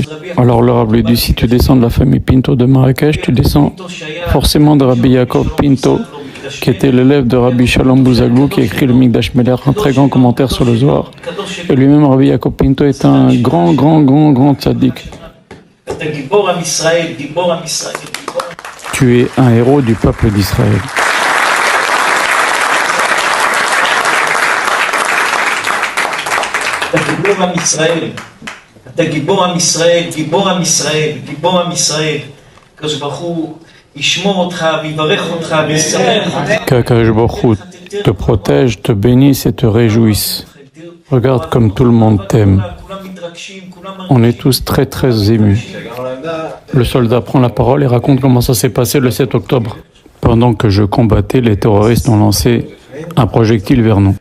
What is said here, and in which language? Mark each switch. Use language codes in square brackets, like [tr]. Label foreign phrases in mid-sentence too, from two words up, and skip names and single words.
[fr] Alors le Rav lui dit, si tu descends de la famille Pinto de Marrakech, tu descends forcément de Rabbi Yaakov Pinto, qui était l'élève de Rabbi Shalom Bouzaglou, qui a écrit le Mikdash Melech, un très grand commentaire sur le Zohar. Et lui-même, Rabbi Yaakov Pinto, est un grand tzaddik. Tu es un héros du peuple d'Israël. [he] אתה גיבור עם ישראל, אתה גיבור עם ישראל, גיבור עם ישראל, גיבור עם ישראל. הקדוש ברוך הוא ישמור אותך ויברך אותך וישמח אותך. [fr] Qu' [he] הקדוש ברוך הוא [fr] te protège, te bénisse et te réjouisse. Regarde comme tout le monde t'aime. On est tous très émus. Le soldat prend la parole et raconte comment ça s'est passé le 7 octobre. Pendant que je combattais, les terroristes ont lancé un projectile vers nous.